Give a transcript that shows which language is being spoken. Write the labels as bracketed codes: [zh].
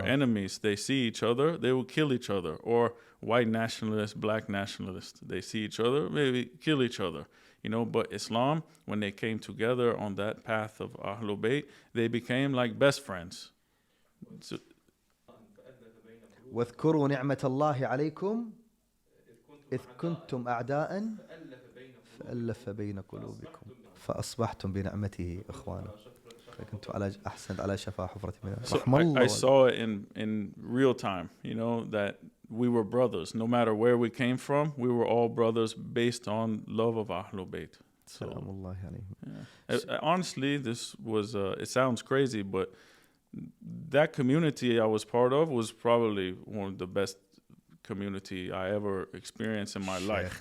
[en] Allah. enemies. They see each other, they will kill each other. Or white nationalists, black nationalists, they see each other, maybe kill each other. You know, but Islam, when they came together on that path of Ahlul Bayt, they became like best friends. So, [ar] واذكروا نعمة الله عليكم إذ كنتم أعداء فألف بين قلوبكم فأصبحتم بنعمته إخوانا فكنتم على أحسنت على شفا حفرة من النار. [en] so [ar] رحم الله [en] I saw it in real time, you know, that we were brothers. No matter where we came from, we were all brothers based on love of Ahlul Bayt. [ar] سلام [en] So, [ar] الله عليهم. [en] honestly, this was, it sounds crazy, but that community I was part of was probably one of the best community I ever experienced in my life